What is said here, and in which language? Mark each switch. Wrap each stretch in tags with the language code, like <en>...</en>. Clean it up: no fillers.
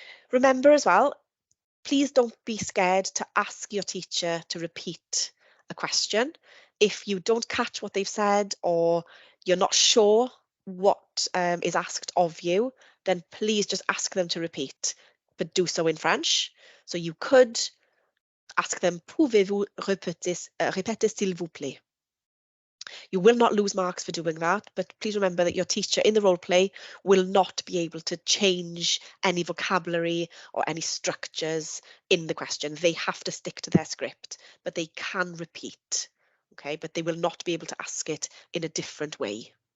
<en>Remember as well, please don't be scared to ask your teacher to repeat a question. If you don't catch what they've said or you're not sure what is asked of you, then please just ask them to repeat, but do so in French. So you could ask them,</en> <fr>pouvez-vous répéter s'il vous plaît?</fr> <en>You will not lose marks for doing that, but please remember that your teacher in the role play will not be able to change any vocabulary or any structures in the question. They have to stick to their script, but they can repeat, okay? But they will not be able to ask it in a different way.</en>